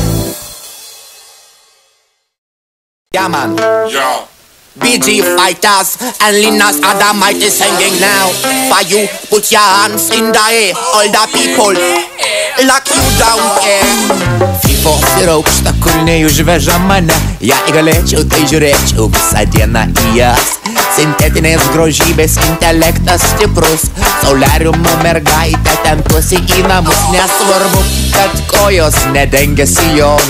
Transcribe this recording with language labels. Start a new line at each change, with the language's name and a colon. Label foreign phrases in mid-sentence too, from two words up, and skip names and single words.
English: Yeah, man. Yo. BG Fighters and Linus Adamite is singing now. For you, put your hands in the air. All the people, lock you down, yeah.
Lithuanian: Фифоси aukšta kulniai užveža mane. Jei galėčiau, tai žiūrėčiau visą dieną į jas. Sintetinės grožybės intelektas stiprus. Solariumo mergaitę tempiuosi į namus. Nesvarbu, kad kojos nedengia sijono.